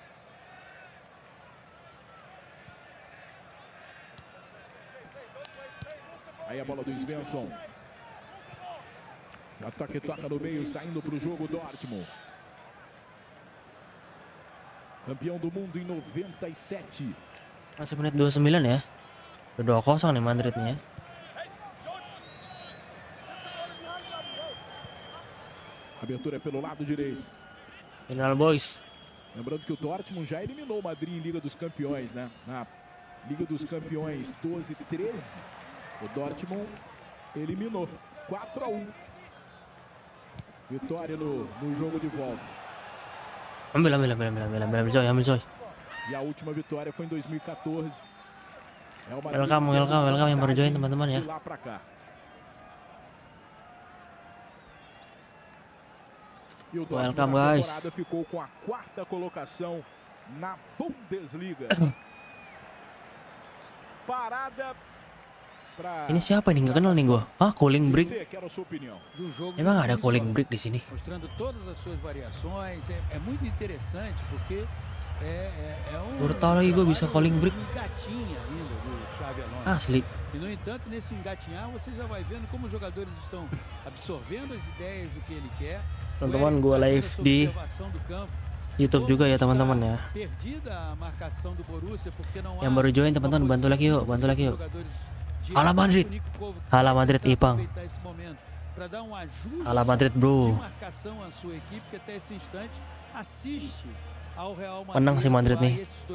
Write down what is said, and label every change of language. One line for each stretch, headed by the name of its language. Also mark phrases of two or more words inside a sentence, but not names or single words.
Portuguese: Aí a bola do Svensson. Toca no meio, saindo para o jogo Dortmund. Campeão do mundo em 97.
Indonesian: Masih menit 29 ya. Udah 2-0 nih Madrid nih ya.
Portuguese: Abertura é pelo lado direito.
English: Final boys.
Portuguese: Lembrando que o Dortmund já eliminou o Madrid em Liga dos Campeões, né? Na Liga dos Campeões 12-13, o Dortmund eliminou 4-1. Vitória no jogo de volta.
Indonesian: Ambil coy.
Portuguese: E a última vitória foi em 2014. É o Madrid
Indonesian: Welcome yang baru join teman-teman ya.
Portuguese: de lá pra cá. E o Dortmund
English: Welcome,
Portuguese: na
English: guys.
Portuguese: temporada ficou com a 4ª colocação na Bundesliga. Parada pra...
Indonesian: Ini siapa nih? Nggak kenal nih gua. Hah,
English: calling break?
Portuguese: Você, quero a sua opinião. Do jogo
Indonesian: Emang ada
Portuguese: individual,
English: calling break
Indonesian: di sini?
Portuguese: mostrando todas as suas variações. É muito interessante porque é um...
Indonesian: Baru tahu lagi gua bisa
English: calling break.
Portuguese: Engatinha ainda do Xabi Alonso.
Indonesian: Asli.
Portuguese: E no entanto, nesse engatinhar, você já vai vendo como os jogadores estão absorvendo as ideias do que ele quer.
Indonesian: Teman-teman, gua live di YouTube juga ya teman-teman ya. Yang baru join teman-teman, bantu lagi yuk.
Spanish: Hala Madrid. Hala Madrid Ipang. Hala Madrid
Indonesian: bro. Menang si Madrid nih.